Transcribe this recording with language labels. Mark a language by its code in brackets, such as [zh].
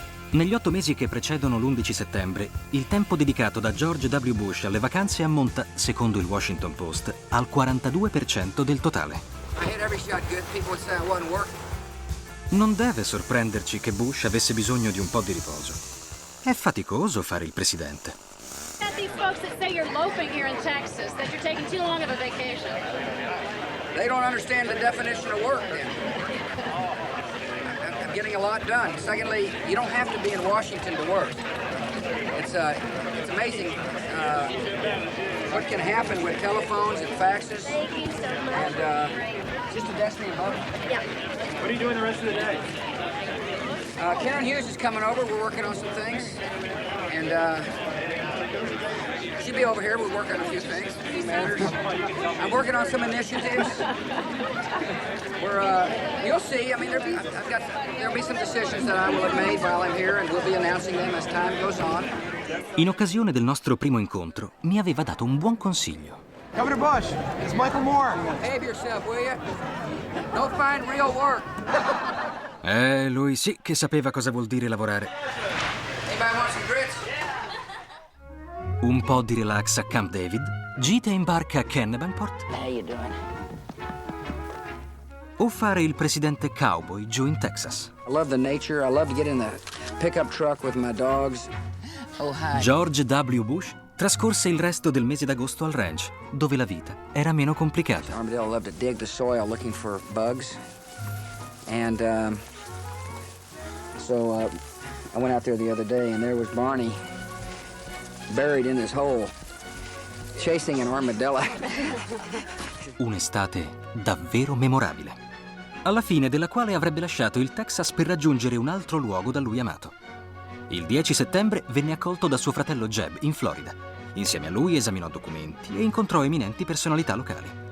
[it] Negli 8 mesi che precedono l'11 settembre, il tempo dedicato da George W. Bush alle vacanze ammonta, secondo il Washington Post, al 42% del totale. Non deve sorprenderci che Bush avesse bisogno di un po' di riposo. È faticoso fare il presidente. [en] They don't understand the definition of work, then. Getting a lot done. Secondly, you don't have to be in Washington to work. It's amazing what can happen with telephones and faxes. And just a destiny of hope. Yeah. What are you doing the rest of the day? Karen Hughes is coming over. We're working on some things. And she'll be over here. We're working on a few things, a few matters. I'm working on some initiatives. You'll see. I mean, there'll be some decisions that I will have made while I'm here, and we'll be announcing them as time goes on. [it] In occasione del nostro primo incontro, mi aveva dato un buon consiglio. [en] Governor Bush, it's Michael Moore. Behave yourself, will you? Don't find real work. [it] Lui sì che sapeva cosa vuol dire lavorare. [en] Anybody want some grits? [it] Un po' di relax a Camp David, gite in barca a Kennebunkport. [en] How you doing? [it] O fare il presidente cowboy giù in Texas. [en] I love the nature. I love to get in the pickup truck with my dogs. Oh, hi. [it] George W. Bush trascorse il resto del mese d'agosto al ranch, dove la vita era meno complicata. [en] Armadillo loved to dig the soil looking for bugs. And so I went out there the other day, and there was Barney buried in his hole, chasing an armadillo. [it] Un'estate davvero memorabile, alla fine della quale avrebbe lasciato il Texas per raggiungere un altro luogo da lui amato. Il 10 settembre venne accolto da suo fratello Jeb in Florida. Insieme a lui esaminò documenti e incontrò eminenti personalità locali.